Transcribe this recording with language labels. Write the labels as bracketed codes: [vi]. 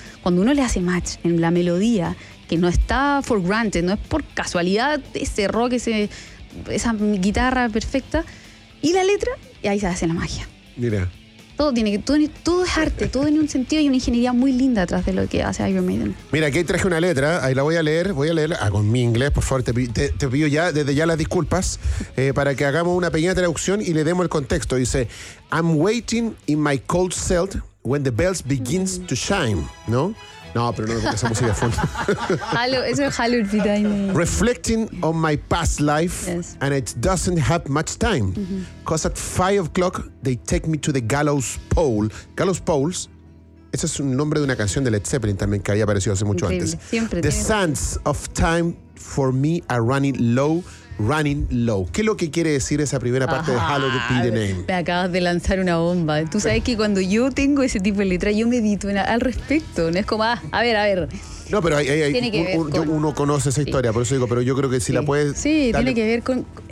[es] Cuando uno le hace match en la melodía, que no está for granted, no es por casualidad ese rock, esa guitarra perfecta, y la letra, y ahí se hace la magia. Mira. Todo es arte, todo tiene un sentido y una ingeniería muy linda atrás de lo que hace Iron Maiden. Mira, aquí traje una letra, ahí la voy a leer, con mi inglés, por favor, te pido ya, desde ya las disculpas, para que hagamos una pequeña traducción y le demos el contexto. Dice, [en] I'm waiting in my cold cell... When the bells begins to shine, [es] ¿no? No, pero no me gusta esa música de fondo. Hello, eso es Hallowed be thy name. [en] Reflecting on my past life, yes, and it doesn't have much time. Mm-hmm. Cause at 5 o'clock, they take me to the gallows pole. [es] Gallows poles, ese es un nombre de una canción de Led Zeppelin también que había aparecido hace mucho antes. Siempre [en] the sands of time for me are running low. Running low. [es] ¿Qué es lo que quiere decir esa primera parte de Hallowed be the name? Me acabas de lanzar una bomba. Tú sabes que cuando yo tengo ese tipo de letra, yo medito al respecto. No es como, a ver. No, pero uno conoce esa historia, sí, por eso digo, pero yo creo que si la puedes... Sí, dale. Tiene que ver con...